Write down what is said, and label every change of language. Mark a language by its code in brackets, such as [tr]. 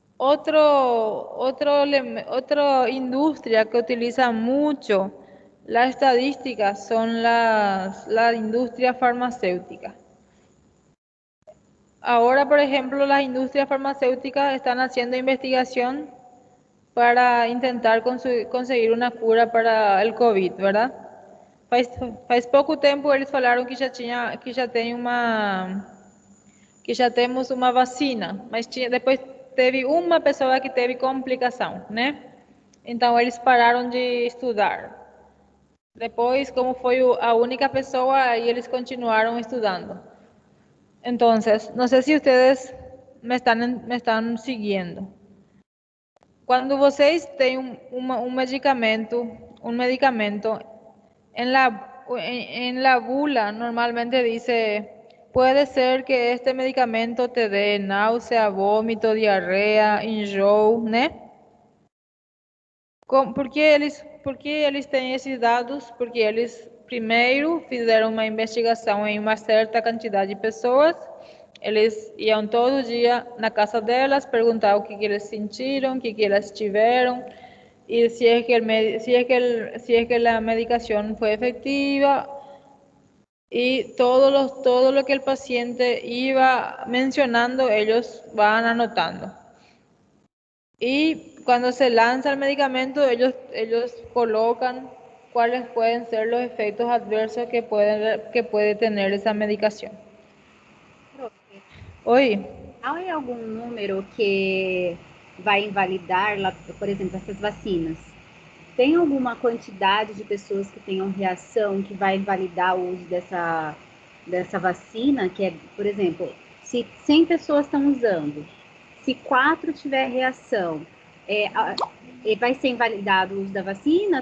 [es] Otra industria que utiliza mucho la estadística son la industria farmacéutica. Ahora, por ejemplo, las industrias farmacéuticas están haciendo investigación para intentar conseguir una cura para el COVID, ¿verdad? [pt] Faz pouco tempo eles falaram que já temos uma vacina, mas depois teve uma pessoa que teve complicação, né? Então eles pararam de estudar. Depois, como foi a única pessoa, aí eles continuaram estudando. [es] Entonces, no sé si ustedes me están siguiendo. Cuando [pt] vocês têm [es] un medicamento, en la bula normalmente dice, puede ser que este medicamento te dé náusea, vómito, diarrea, enjoo, né? [pt] Por que eles têm esses dados? Porque eles primeiro fizeram uma investigação em uma certa quantidade de pessoas. Eles iam todo dia na casa delas perguntar o que eles sentiram, o que elas tiveram e se é que a medicação foi efetiva [es] y todo lo que el paciente iba mencionando, ellos van anotando. Y cuando se lanza el medicamento, ellos colocan cuáles pueden ser los efectos adversos que puede tener esa medicación. [pt] Oi? Há algum número que vai invalidar, por exemplo, essas vacinas? Tem alguma quantidade de pessoas que tenham reação que vai invalidar o uso dessa vacina? Que é, por exemplo, se 100 pessoas estão usando, se 4 tiver reação, vai ser invalidado o uso da vacina?